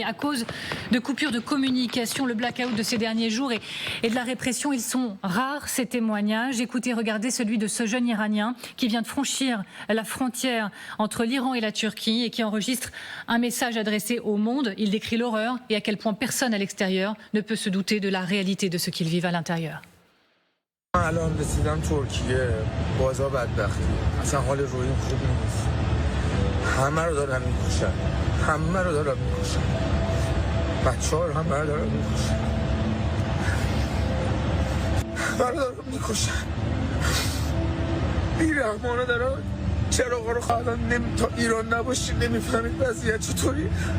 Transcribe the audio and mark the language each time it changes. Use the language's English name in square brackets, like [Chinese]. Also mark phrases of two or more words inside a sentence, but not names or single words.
[French] À cause de coupures de communication, le blackout de ces derniers jours et de la répression, ils sont rares ces témoignages. Écoutez, regardez celui de ce jeune Iranien qui vient de franchir la frontière entre l'Iran et la Turquie et qui enregistre un message adressé au monde. Il décrit l'horreur et à quel point personne à l'extérieur ne peut se douter de la réalité de ce qu'ils vivent à l'intérieur. [Persian] الان رسیدم ترکیه بازار بدبختی اصلا حال روحیم خوب نیست همه رو دارن میکشن بچه‌ها رو همه رو دارن میکشن بیرحمانه دارن چراغا رو الان تا ایران نباشی نمیفهمید وضعیت چطوری